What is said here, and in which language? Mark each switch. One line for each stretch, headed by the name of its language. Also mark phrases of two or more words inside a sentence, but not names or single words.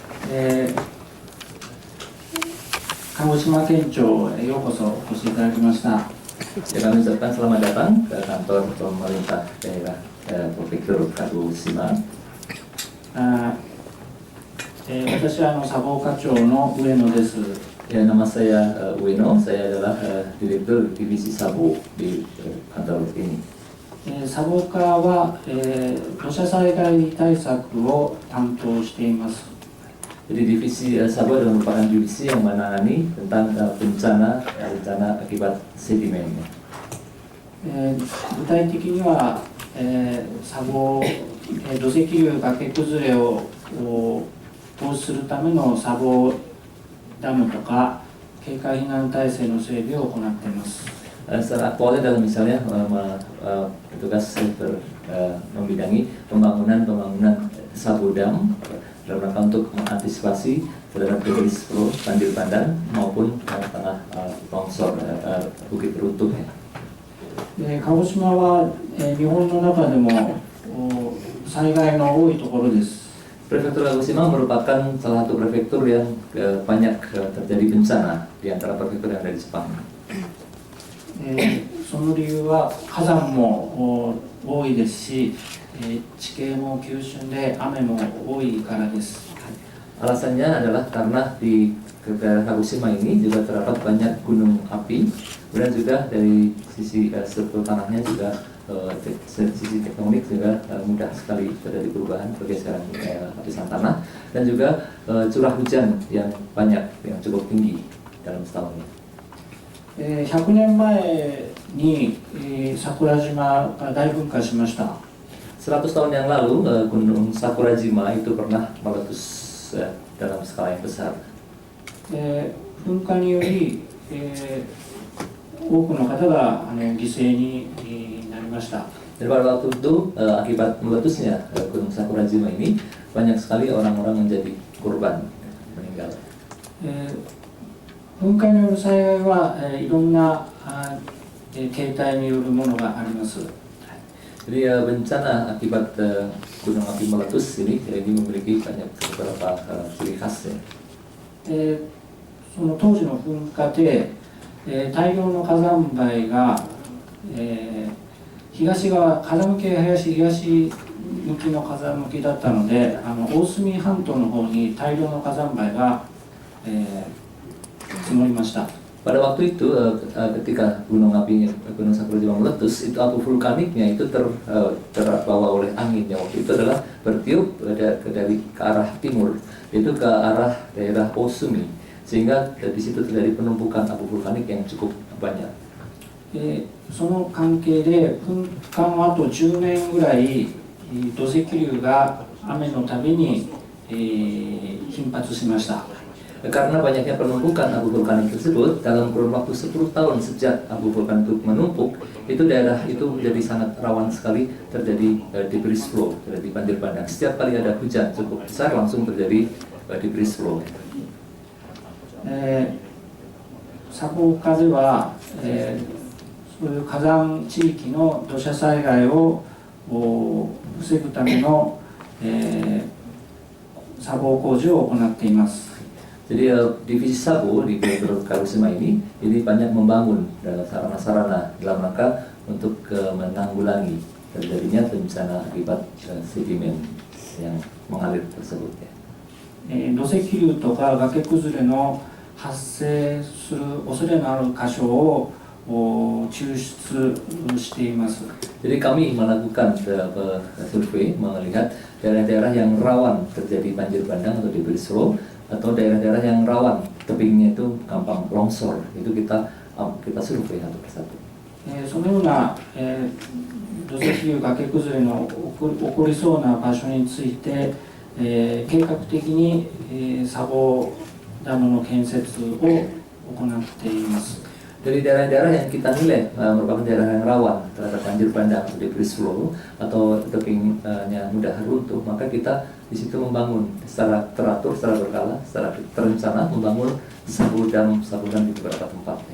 Japanese: 鹿児島県庁へようこそお越しいただきました。
Indonesian: Kami ucapkan selamat datang ke kantor pemerintah daerah Prefektur Kagoshima.
Japanese: 私は砂防課長の上野です。
Indonesian: Nama saya Ueno, saya adalah Direktur Divisi Sabo di kantor ini.
Japanese: 砂防課は、土砂災害対策を担当しています。
Indonesian: Jadi divisi Sabo adalah merupakan divisi yang menangani tentang bencana akibat sedimen.
Japanese: 具体的には、砂防、土石流崖崩れを防止するための砂防ダムとか警戒避難体制の整備を行っています。
Indonesian: Secara aktualnya dalam misalnya petugas membidangi pembangunan sabo dam dalam rangka untuk mengantisipasi terhadap
English: debris flow
Indonesian: banjir bandang maupun tanah longsor bukit runtuh.
Japanese: 鹿児島は、日本の中でも災害の多いところです。
Indonesian: Prefektur Kagoshima merupakan salah satu prefektur yang banyak terjadi bencana di antara prefektur yang ada di Jepang.
Japanese: その理由は火山も多いですし、地形も急峻で雨も多いからです。
Indonesian: Alasannya adalah karena di daerah Kagoshima ini juga terdapat banyak gunung api, kemudian juga dari sisi struktur tanahnya juga sisi tektonik juga mudah sekali terjadi perubahan pergeseran lapisan tanah dan juga curah hujan yang banyak yang cukup tinggi dalam setahun ini.
Japanese: 100 年前に桜島が大噴火しました。
Indonesian: 100 tahun yang lalu Gunung Sakurajima itu pernah meletus dalam skala yang besar.
Japanese: 噴火により、多くの方が犠牲になりました。
Indonesian: Dan pada waktu itu akibat meletusnya Gunung Sakurajima ini banyak sekali orang-orang menjadi korban meninggal.
Japanese: 噴火による災害はいろんな形態によるものがあります。
Indonesian: Jadi bencana akibat gunung api meletus ini memiliki banyak beberapa ciri khas ya.
Japanese: その当時の噴火で、大量の火山灰が、東側風向きが東向きの風向きだったので、大隅半島の方に大量の火山灰が、積もりました。
Indonesian: Pada waktu itu ketika gunung Sakurajima meletus, itu abu vulkaniknya itu terbawa oleh angin yang waktu itu adalah bertiup dari ke arah timur, itu ke arah daerah Osumi, sehingga di situ terjadi penumpukan abu vulkanik yang cukup banyak.
Japanese: その関係で噴火の後10年ぐらい土石流が雨のたびに、頻発しました。
Indonesian: Karena banyaknya penumpukan abu vulkanik tersebut, dalam kurun waktu 10 tahun sejak abu vulkanik itu menumpuk, itu daerah itu menjadi sangat rawan sekali terjadi
English: debris flow,
Indonesian: terjadi banjir bandang. Setiap kali ada hujan cukup besar langsung terjadi
English: debris flow.
Japanese: 砂防課では、そういう火山地域の土砂災害を防ぐための、砂防工事を行っています。
Indonesian: Jadi divisi Sabo di Prefektur Kagoshima ini banyak membangun sarana-sarana dalam rangka untuk menanggulangi terjadinya bencana akibat sedimen yang mengalir tersebut.
Japanese: 土石流とか崖崩れの発生する恐れのある箇所を抽出しています。
Indonesian: Jadi kami melakukan survei melihat daerah-daerah yang rawan terjadi banjir bandang atau
English: debris flow
Indonesian: atau daerah-daerah yang rawan tebingnya itu gampang longsor, itu kita survei satu persatu.
Japanese: そのような、土石流崖崩れの起こりそうな場所について、計画的に、砂防ダムの建設を行っています。
Indonesian: Dari daerah-daerah yang kita nilai merupakan daerah yang rawan terhadap banjir bandang atau
English: debris flow
Indonesian: atau tebingnya mudah runtuh, maka kita di situ membangun secara teratur, secara berkala, secara terencana membangun sabo dam di beberapa tempatnya.